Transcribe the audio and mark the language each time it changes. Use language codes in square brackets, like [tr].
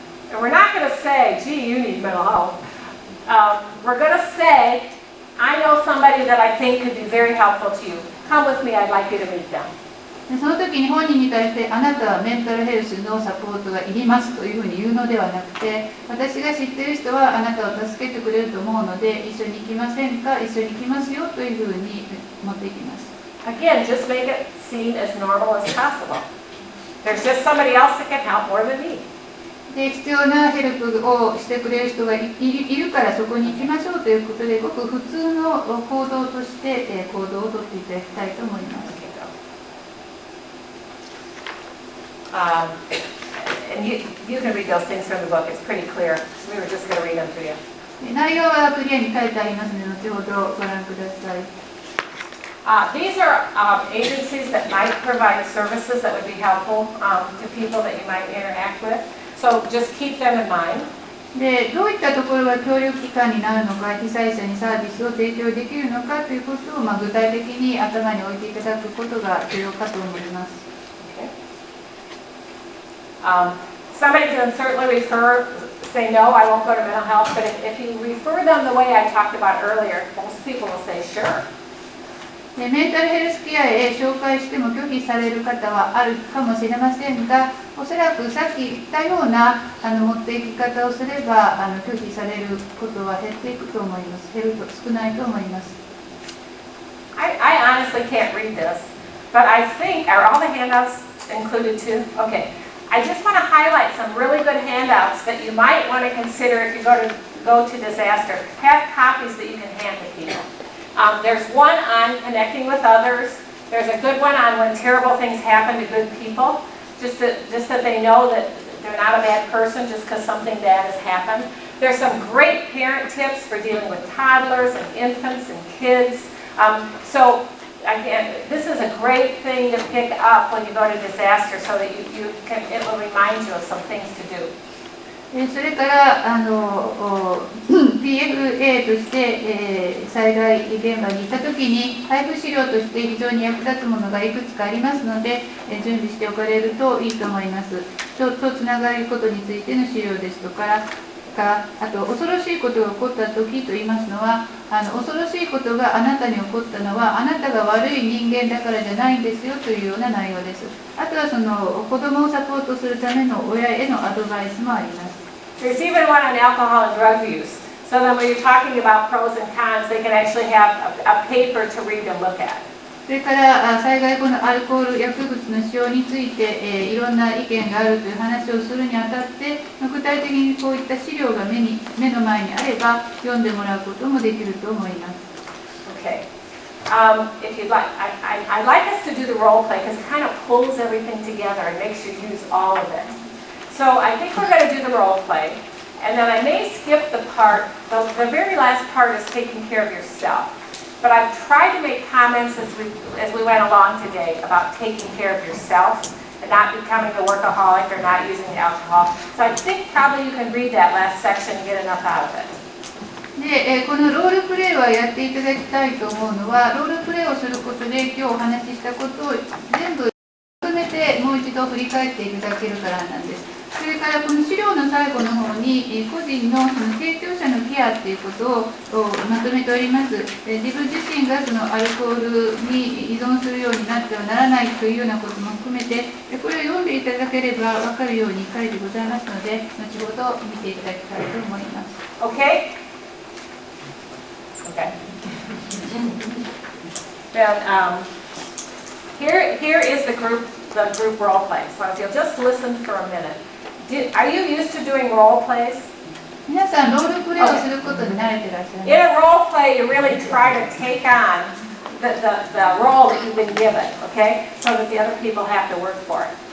[en] And we're not going to say, gee, you need mental health. We're going to say, I know somebody that I think could be very helpful to you. Come with me, I'd like you to meet them. [ja] その時に本人に対してあなたはメンタルヘルスのサポートがいりますというふうに言うのではなくて、私が知っている人はあなたを助けてくれると思うので一緒に行きませんか、一緒に行きますよというふうに持っていきます。 [en] Again, just make it seem as normal as possible. There's just somebody else that can help more than me. [ja] で必要なヘルプをしてくれる人がいるからそこに行きましょうということで、ごく普通の行動として行動をとっていただきたいと思います。 [en] And you can read those things from the book. It's pretty clear. We were just going to read them to you. [ja] 内容はクリアに書いてありますので、後ほどご覧ください。 [en] These are agencies that might provide services that would be helpful to people that you might interact with. So just keep them in mind. [ja] でどういったところが協力機関になるのか、被災者にサービスを提供できるのかということを、具体的に頭に置いていただくことが重要かと思います。 [en] Somebody can certainly say no, I won't go to mental health, but if you refer them the way I talked about earlier, most people will say sure. [ja] でメンタルヘルスケアへ紹介しても拒否される方はあるかもしれませんが、おそらくさっき言ったような持っていき方をすれば拒否されることは減っていくと思います。減ると少ないと思います。 [en] I honestly can't read this, but I think, are all the handouts included too? Okay. I just want to highlight some really good handouts that you might want to consider if you go to disaster. Have copies that you can hand to people. There's one on connecting with others. There's a good one on when terrible things happen to good people, just that they know that they're not a bad person just because something bad has happened. There's some great parent tips for dealing with toddlers and infants and kids. So again, this is a great thing to pick up when you go to disaster so that it will remind you of some things to do. [ja] それからPFA として、災害現場にいたときに配布資料として非常に役立つものがいくつかありますので、準備しておかれるといいと思います。人とつながることについての資料ですとか、あと恐ろしいことが起こったときと言いますのは、恐ろしいことがあなたに起こったのはあなたが悪い人間だからじゃないんですよというような内容です。あとはその子供をサポートするための親へのアドバイスもあります。 [en] There's even one on alcohol and drug use. So then when you're talking about pros and cons, they can actually have a paper to read and look at. [ja] それから災害後のアルコール薬物の使用について、いろんな意見があるという話をするにあたって、具体的にこういった資料が目の前にあれば読んでもらうこともできると思います。 [en] Okay. If you'd like, I'd like us to do the role play because it kind of pulls everything together and makes you use all of it. So I think we're going to do the role play, and then I may skip the part. The very last part is taking care of yourself. But I've tried to make comments as we went along today about taking care of yourself and not becoming a workaholic or not using alcohol. So I think probably you can read that last section and get enough out of it. [ja] で、このロールプレイはやっていただきたいと思うのは、ロールプレイをすることで今日お話ししたことを全部含めてもう一度振り返っていただけるからなんです。それからこの資料の最後の方に個人のその提供者のケアということをまとめております。自分自身がそのアルコールに依存するようになってはならないというようなことも含めて、これを読んでいただければ分かるように書いてございますので、後ほど見ていただきたいと思います。 [en] Okay? Okay. Then here is the group role play. So if you'll just listen for a minute. Are you used to doing role plays? [ja] 皆さんロールプレイをすることに慣れてらっしゃいます。 [en] In a role play, you really try to take on the role that you've been given, okay? So that the other people have to work for it.